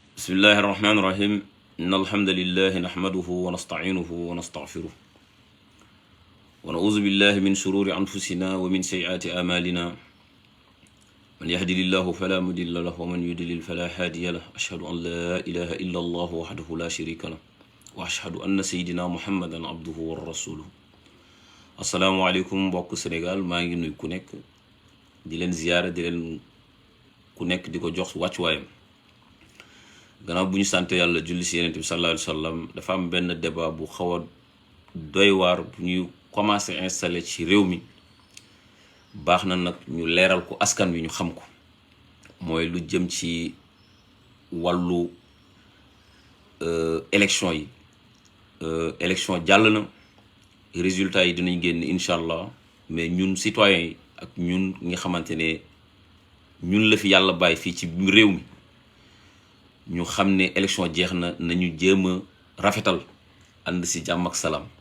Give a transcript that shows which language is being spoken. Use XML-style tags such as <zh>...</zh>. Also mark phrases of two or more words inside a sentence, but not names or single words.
<ar>بسم الله الرحمن الرحيم إن الحمد لله نحمده ونستعينه ونستغفره ونعوذ بالله من شرور أنفسنا ومن سيئات أعمالنا من يهدي الله فلا مضل له ومن يضلل فلا هادي له أشهد أن لا إله إلا الله وحده لا شريك له وأشهد أن سيدنا محمدا عبده ورسوله السلام عليكم</ar> <wo>mbokk Sénégal maa ngi nuyu ku nekk di leen ziyaara di leen ku nekk di ko jox wàccuwaayam gannaaw bu ñu sant yàlla julli si Yonent bi</wo> <ar>صلى الله عليه وسلم</ar> <wo>dafa am benn débat bu xaw a doy waar bu ñuy</wo> <fr>commencé installé</fr> <wo>ci réew mi baax na nag ñu leeral ko askan wi ñu xam ko mooy lu jëm ci wàllu élection yi élection jàll na résultat yi dinañ génn</wo> <ar>إن شاء الله</ar> <wo>mais ñun citoyens yi ak ñun nga xamante ne ñun la fi yàlla bàyyi fii ci réew mi ñu xam ne élection jeex na nañu jéem a rafetal ànd si jàmm ak salaam</wo>